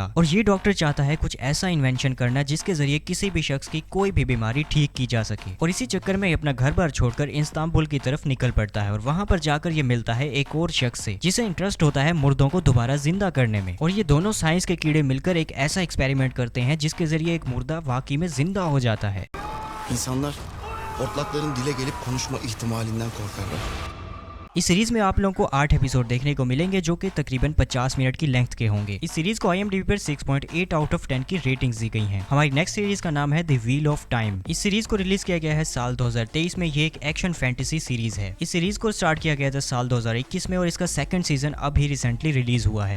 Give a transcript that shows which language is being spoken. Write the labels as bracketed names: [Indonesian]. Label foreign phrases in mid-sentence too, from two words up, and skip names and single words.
[Hindi] और ये डॉक्टर चाहता है कुछ ऐसा इन्वेंशन करना जिसके जरिए किसी भी शख्स की कोई भी बीमारी ठीक की जा सके। और इसी चक्कर में अपना घर बार छोड़कर इस्तांबुल की तरफ निकल पड़ता है। और वहां पर जाकर ये मिलता है एक और शख्स से, जिसे इंटरेस्ट होता है मुर्दों को दोबारा जिंदा करने में। और ये दोनों साइंस के कीड़े मिलकर एक ऐसा एक्सपेरिमेंट करते हैं जिसके जरिए एक मुर्दा वाकई में जिंदा हो जाता है। [Turkish] İnsanlar hortlakların dile gelip konuşma ihtimalinden korkarlar. [Hindi] इस सीरीज में आप लोगों को 8 एपिसोड देखने को मिलेंगे, जो कि तकरीबन 50 मिनट की लेंथ के होंगे। इस सीरीज को IMDb पर 6.8 [English] out of [Hindi] 10 की रेटिंग्स दी गई हैं। हमारी [English] next series [Hindi] का नाम है द व्हील ऑफ टाइम। इस सीरीज को रिलीज किया गया है साल 2023 में। ये एक [English] action fantasy series [Hindi] है। इस सीरीज को स्टार्ट किया गया था साल 2021 में और इसका [English] second season [Hindi] अभी [English] recently release [Hindi] हुआ है।